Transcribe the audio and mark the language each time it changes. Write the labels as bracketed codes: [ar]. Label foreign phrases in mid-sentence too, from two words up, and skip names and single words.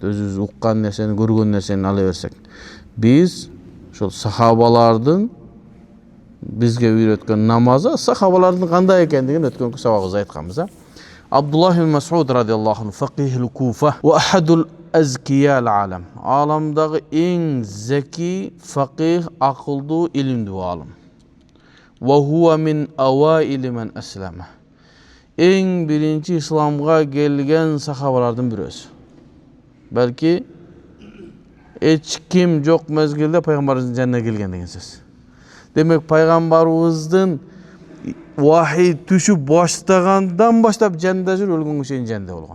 [ky] Өзүбүз уккан нерсени, көргөн нерсени ала берсек. Биз ошол сахабалардын бизге үйрөткөн намазы, сахабалардын кандай экендигин өткөнкү сабагыбызда айтканбыз. [ar] عبد الله بن مسعود رضي الله عنه فقيه الكوفة وأحد الأذكياء عالم. [ky] Аламдагы эң зеки, фақих, акылдуу, илимдүү алым. [ar] وهو من أوائل من أسلم. [ky] Эң биринчи исламга келген сахабалардын бирөөсү. Балки эч ким жок мезгилде пайгамбарыбыздын жанына келген деген сөз. Демек пайгамбарыбыздын вахий түшүп баштагандан баштап жанында жүр, өлгөнгө чейин жанында болгон.